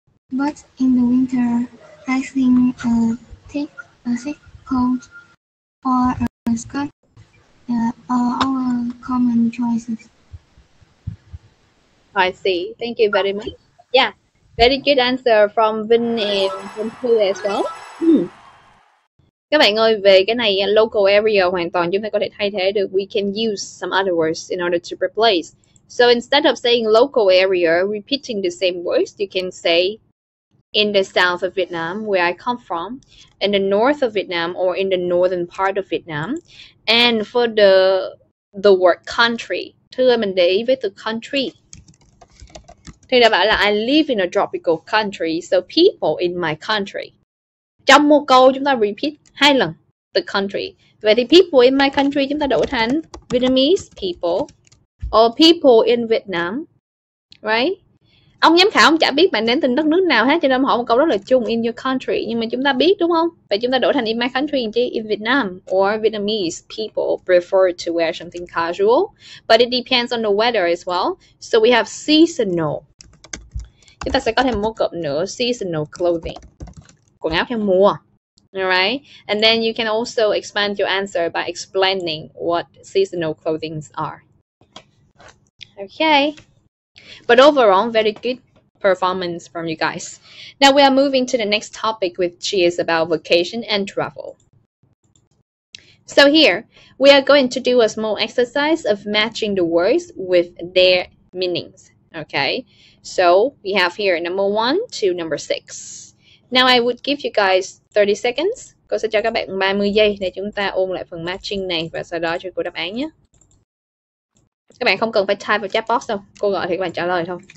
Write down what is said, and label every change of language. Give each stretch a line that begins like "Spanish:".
English: But in the winter, I think thick coat, or a skirt are our common choices. I see. Thank you very much. Yeah, very good answer from Vinh and from Thư as well.
Vietnamese: Các bạn ơi, về cái này
English: local area
Vietnamese: hoàn toàn chúng ta có thể thay thế được.
English: We can use some other words in order to replace. So instead of saying local area, repeating the same words, you can say in the south of Vietnam, where I come from, in the north of Vietnam, or in the northern part of Vietnam. And for the word country,
Vietnamese: Thư ơi, mình để ý với từ country. Thư đã bảo là
English: I live in a tropical country, so people in my country.
Vietnamese: Trong một câu chúng ta repeat 2 lần the country. Vậy thì
English: people in my country
Vietnamese: chúng ta đổi thành
English: Vietnamese people or people in Vietnam, right?
Vietnamese: Ông giám khảo ông chả biết bạn đến từ đất nước nào hết, cho nên hỏi một câu rất là chung,
English: in your country,
Vietnamese: nhưng mà chúng ta biết đúng không? Vậy chúng ta đổi thành
English: in my country chứ, in Vietnam, or Vietnamese people prefer to wear something casual, but it depends on the weather as well. So we have seasonal.
Vietnamese: Chúng ta sẽ có thêm một cụm nữa,
English: seasonal clothing,
Vietnamese: quần áo theo mùa.
English: Alright, and then you can also expand your answer by explaining what seasonal clothing are. Okay, but overall, very good performance from you guys. Now we are moving to the next topic, which is about vacation and travel. So here, we are going to do a small exercise of matching the words with their meanings. Okay, so we have here number 1 to number 6. Now I would give you guys 30 seconds.
Vietnamese: Cô sẽ cho các bạn 30 giây để chúng ta ôn lại phần matching này và sau đó cho cô đáp án nhé. Các bạn không cần phải type vào chat box đâu. Cô gọi thì các bạn trả lời thôi.